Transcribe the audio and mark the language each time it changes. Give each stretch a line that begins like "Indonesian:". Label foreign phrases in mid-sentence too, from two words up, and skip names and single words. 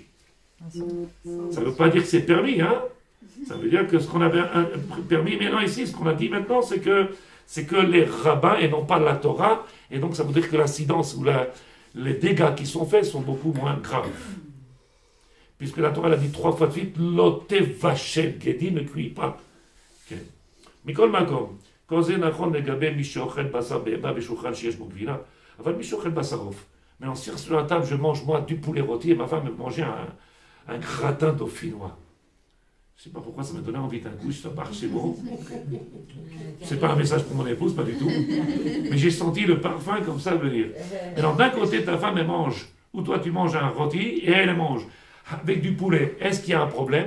French: Ça ne veut pas dire que c'est permis, hein. Ça veut dire que ce qu'on avait permis, mais non, ici, ce qu'on a dit maintenant, c'est que les rabbins, et non pas la Torah, et donc ça veut dire que l'incidence ou les dégâts qui sont faits sont beaucoup moins graves. Puisque la Torah elle a dit 3 fois de suite,
Hebrew: לא תבשל גדי,
French: ne cuis pas.
Hebrew: מכל מקום. כל זה נכון לגבי מי שאוכל בשר בהמה בשולחן שיש בו גבינה, אבל מי שאוכל בשר עוף.
French: Mais on sert sur la table, je mange moi du poulet rôti et ma femme me mangeait un gratin dauphinois. Je ne sais pas pourquoi ça m'a donné envie d'un coup, ça marche, c'est bon. C'est pas un message pour mon épouse, pas du tout. Mais j'ai senti le parfum comme ça venir. Alors d'un côté, ta femme elle mange, ou toi tu manges un rôti et elle mange avec du poulet. Est-ce qu'il y a un problème?